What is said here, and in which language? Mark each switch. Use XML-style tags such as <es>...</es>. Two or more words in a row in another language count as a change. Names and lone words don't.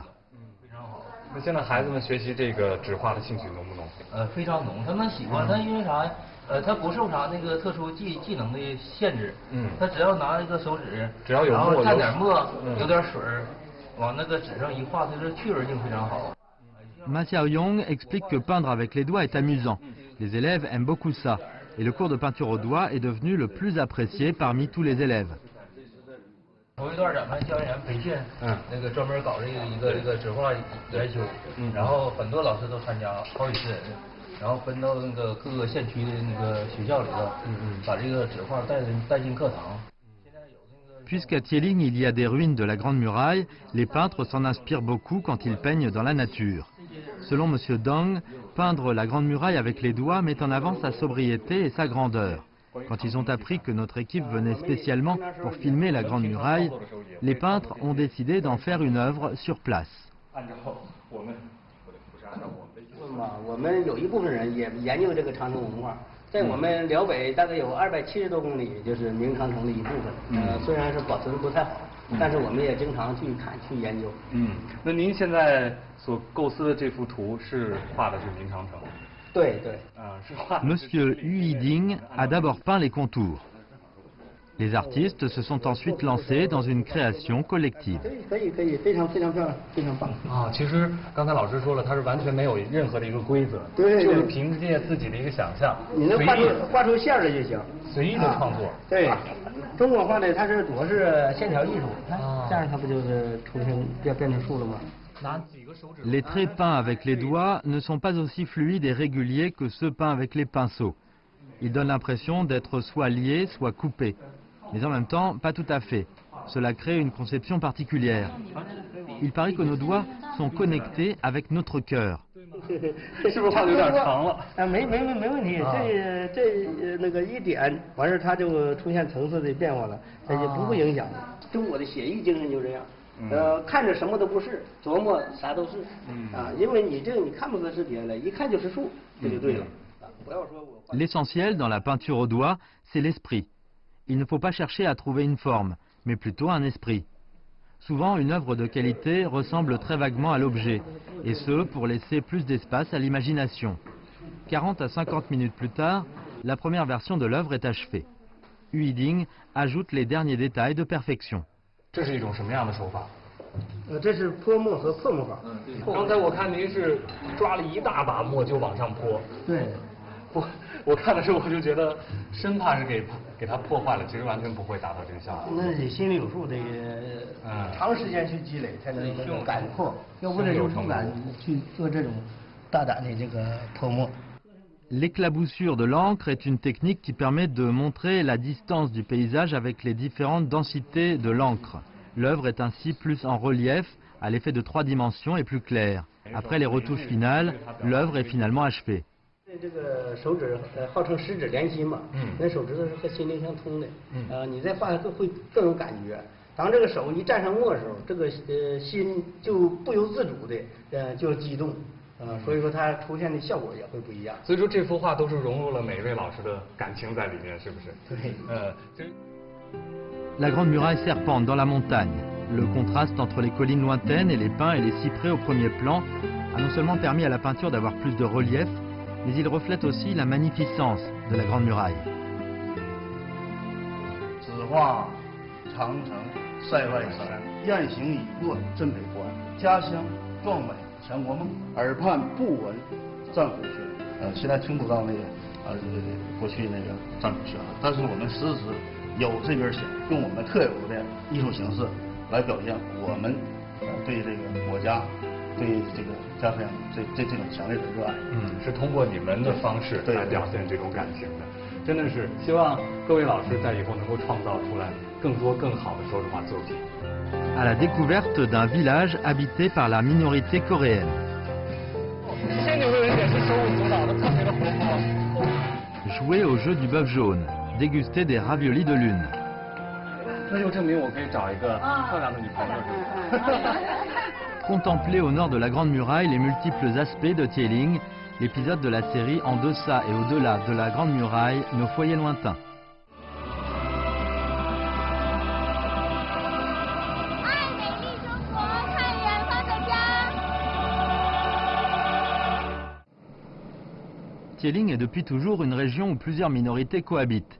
<zh>那现在孩子们学习这个纸画的兴趣浓不浓？非常浓，他们喜欢，他因为啥呀？他不受啥那个特殊技能的限制，他只要拿一个手指，只要有墨，然后蘸点墨，有点水，往那个纸上一画，它的趣味性非常好。</zh> <fr>Ma Xiaoyong explique que peindre avec les doigts est amusant. Les élèves aiment beaucoup ça, et le cours de peinture au doigt est devenu le plus apprécié parmi tous les élèves.</fr> <zh>头一段咱们教研培训，那个专门搞这个纸画研修，然后很多老师都参加，好几十人。然后分到那个各个县区的那个学校里头，把这个纸画带进课堂。</zh> <fr>Puisqu'à Tieling il y a des ruines de la Grande Muraille, les peintres s'en inspirent beaucoup quand ils peignent dans la nature. Selon M. Dong, peindre la Grande Muraille avec les doigts met en avant sa sobriété et sa grandeur. Quand ils ont appris que notre équipe venait spécialement pour filmer la Grande Muraille, les peintres ont décidé d'en faire une œuvre sur place.</fr> <zh>我们有一部分人也研究这个长城文化，在我们辽北大概有270多公里，就是明长城的一部分。虽然是保存不太好，但是我们也经常去看去研究。那您现在所构思的这幅图是画的是明长城？对。是画。</zh> <fr>Monsieur Yu Yiding a d'abord peint les contours. Les artistes se sont ensuite lancés dans une création collective.</fr> <zh>可以，非常漂亮，非常棒。其实刚才老师说了，他是完全没有任何的一个规则，就是凭借自己的一个想象，你能画出线来就行，随意的创作。对，中国画的它是主要是线条艺术，这样它不就是变成树了吗？</zh> <fr>Les traits peints avec les doigts ne sont pas aussi fluides et réguliers que ceux peints avec les pinceaux. Ils donnent l'impression d'être soit liés, soit coupés. Mais en même temps, pas tout à fait. Cela crée une conception particulière. Il paraît que nos doigts sont connectés avec notre cœur.</fr> <zh>是不是画的有点长了？没问题，这那个一点完事它就出现层次的变化了，它也不会影响。中国的写意精神就这样，看着什么都不是，琢磨啥都是，因为你看不出是别的，一看就是树，这就对了。不要说我。</zh> <fr>L'essentiel dans la peinture au doigt, c'est l'esprit. Il ne faut pas chercher à trouver une forme, mais plutôt un esprit. Souvent, une œuvre de qualité ressemble très vaguement à l'objet, et ce, pour laisser plus d'espace à l'imagination. 40 à 50 minutes plus tard, la première version de l'œuvre est achevée. Huiding ajoute les derniers détails de perfection.</fr> <zh>这是一种什么样的手法？这是泼墨和破墨法。刚才我看您是抓了一大把墨就往上泼。对。我看的时候我就觉得，生怕是给它破坏了，其实完全不会达到这个效果。那得心里有数，得长时间去积累才能有感阔，要不然就不敢去做这种大胆的这个泼墨。</zh> <fr>L'éclaboussure de l'encre est une technique qui permet de montrer la distance du paysage avec les différentes densités de l'encre. L'œuvre est ainsi plus en relief, à l'effet de 3 dimensions et plus claire. Après les retouches finales, l'œuvre est finalement achevée.</fr> <zh>这个手指号称十指连心嘛，那手指头是和心灵相通的，你再画会更有感觉。当这个手一沾上墨的时候，这个心就不由自主的就激动，所以说它出现的效果也会不一样。所以说这幅画都是融入了每一位老师的感情在里面，是不是？对。</zh> <fr>La Grande Muraille serpente dans la montagne. Le contraste entre les collines lointaines et les pins et les cyprès au premier plan a non seulement permis à la peinture d'avoir plus de relief, mais il reflète aussi la magnificence de la Grande Muraille.</fr> <zh>只画长城塞外山，雁行已过镇北关。家乡壮美强国梦，耳畔不闻战虎喧。现在听不到那个过去那个战虎喧了，但是我们时时有这根弦，用我们特有的艺术形式来表现我们对这个国家、对这个家乡这种强烈的热爱。是通过你们的方式来表现这种感情的，真的是希望各位老师在以后能够创造出来更多更好的手指画作品。</zh> <fr>À la découverte d'un village habité par la minorité coréenne.</fr> <zh>仙女的人也是手舞足蹈的，特别的活泼。</zh> <fr>Jouer au jeu du bœuf jaune, déguster des raviolis de lune.</fr> <zh>那就证明我可以找一个漂亮的女朋友。</zh> <fr>Contempler au nord de la Grande Muraille les multiples aspects de Tieling, l'épisode de la série En deçà et au-delà de la Grande Muraille, nos foyers lointains. Tieling est depuis toujours une région où plusieurs minorités cohabitent.</fr>